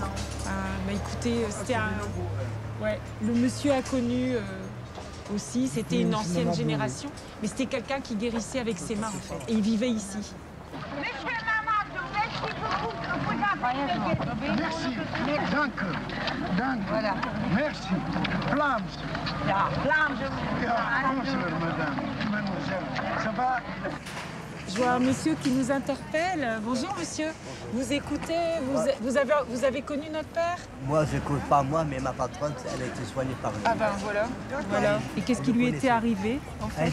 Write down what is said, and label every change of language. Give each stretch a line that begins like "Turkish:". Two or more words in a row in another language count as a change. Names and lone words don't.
French: Écoutez, c'était un... Ouais. Le monsieur a connu aussi, c'était une ancienne génération, mais c'était quelqu'un qui guérissait avec ses mains, en fait. Et il vivait ici. Merci. Danke.
Dutch: Dank.
French: Voilà. Merci.
Dutch: Vlaams. Ja, Vlaams. Ja,
French: bonjour, madame. Mademoiselle. Ça va? Je vois un monsieur qui nous interpelle. Bonjour monsieur, vous écoutez, vous avez connu notre père? Moi, je ne cours pas moi, mais ma patronne, elle a été soignée par lui. Ah ben voilà. Et qu'est-ce qui lui était arrivé en fait?